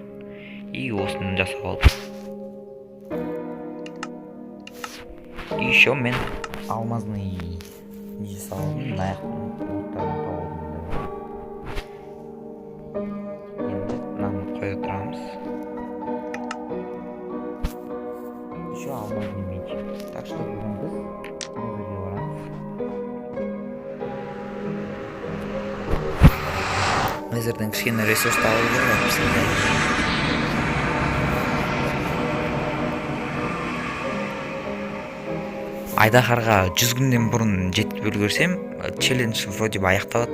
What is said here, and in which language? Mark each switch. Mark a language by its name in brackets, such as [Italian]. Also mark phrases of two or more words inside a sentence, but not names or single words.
[Kazakh] И осыны жасап алдым. [Russian] И еще [Kazakh] мен алмазный не жасап алдым, аяқтың оттарын тауып алдым. Енді мынаны қоя тұрамыз. [Russian] Еще алмазный меч. Так что [Kazakh] бүгін біз Незерге барамыз. Незерден кішкене ресурс табылып жүрміз бізде. Айдаһарға 100 күнден бұрын жетіп үлгерсем, челлендж [Russian] вроде бы [Kazakh] аяқталады.